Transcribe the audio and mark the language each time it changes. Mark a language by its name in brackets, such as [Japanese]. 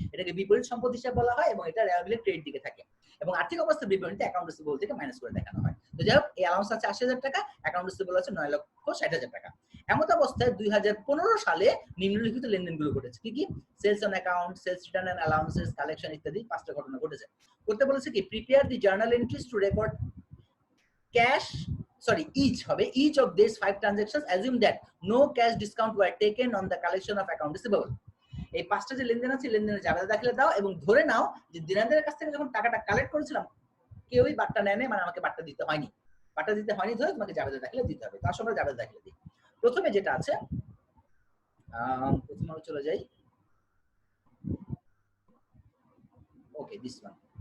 [Bangla] এটাকে বিপরীত সম্পদ হিসাব বলা হয় এবং এটা রেয়াবিলিটি ক্রেডিট দিকে থাকে এবং আর্থিক অবস্থার বিবরণীতে অ্যাকাউন্ট রিসিভেবল থেকে মাইনাস করে দেখানো হয়। তো যাই হোক, এই অ্যালাউন্স আছে 80,000 টাকা, অ্যাকাউন্ট রিসিভেবল আছে 9,60,000 টাকা। এমত অবস্থায় 2015 সালে নিম্নলিখিত লেনদেনগুলো ঘটেছে। কি কি, sales on account, sales return and allowances, collection ইত্যাদি 5টা ঘটনা ঘটেছে। করতে বলেছে কি, [English] Prepare the journal entries to record cash, sorry, each of these 5 transactions assume that no cash discount were taken on the collection of account receivable. [Bangla] এই 5টা যে লেনদেন আছে লেনদেনের জাবেদা দাখিলে দাও এবং ধরে নাও যে দেনাদারের কাছ থেকে যখন টাকাটা কালেক্ট করেছিলাম কেউই বাট্টা নেয়নি, মানে আমাকে বাট্টা দিতে হয়নি, বাট্টা দিতে হয়নি ধরে তোমাকে জাবেদা দাখিলে দিতে হবে। তার সময় জাবেদা দাখিলে দিই। প্রথমে যেটা আছে, প্রথমে আমি চলে যাই, ওকে, [English] This one.